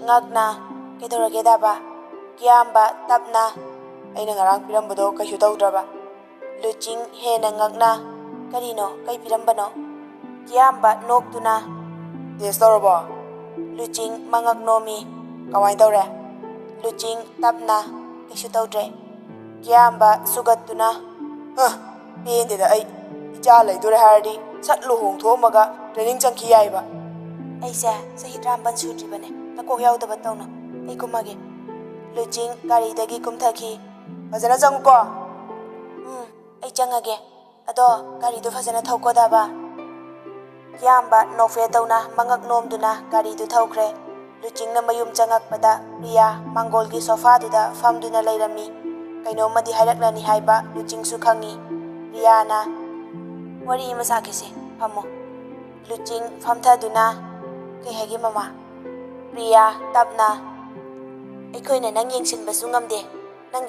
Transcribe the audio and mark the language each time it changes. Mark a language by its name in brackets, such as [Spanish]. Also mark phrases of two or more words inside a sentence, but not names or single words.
[Manipuri] ngakna kedorage daba Kiyamba tapna aina ngarang pirambado kaisu tawdraba Luching hena ngakna karino kai pirambano Kiyamba noktuna destorba Luching mangaknomi kawai tawre Luching tapna kaisu tawdre Kiyamba sugattuna Pendeda ai icha laidore hardi satlu hong thomaga training changki yaiba aisa sahi ramban sudri bane nakok yaudaba tawna ai kumage Luching gari dagi kumthaki fazana changko ai changage ado gari du fazana thauko daba Kiyamba nokfe tawna mangak nomduna gari du thaukhre Luching na mayum changakpada Priya mangolgi sofa duda famduna lairami kaino madi hairaknani haiba Luching su khangi Riyana wari masakise phamo Luching famthaduna kai hagi mama Priya tapna aikoina nang yengsinbasu ngamde nangi